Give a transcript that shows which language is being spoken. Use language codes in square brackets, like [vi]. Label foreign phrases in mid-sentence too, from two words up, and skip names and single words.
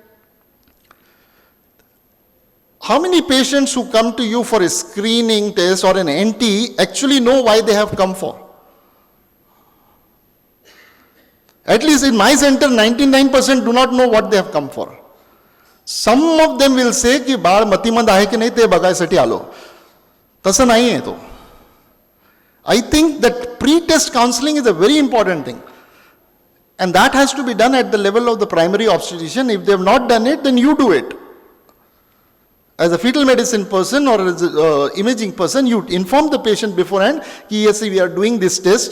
[en] How many patients who come to you for a screening test or an NT actually know why they have come for? At least in my center, 99% do not know what they have come for. Some of them will say [mr] की बाळ मतिमंद आहे की नाही ते बघायसाठी आलो. तसं नाही आहे तो. [en] I think that pre-test counseling is a very important thing. And that has to be done at the level of the primary obstetrician. If they have not done it, then you do it. As a fetal medicine person or as an imaging person, you inform the patient beforehand, ki yes, we are doing this test.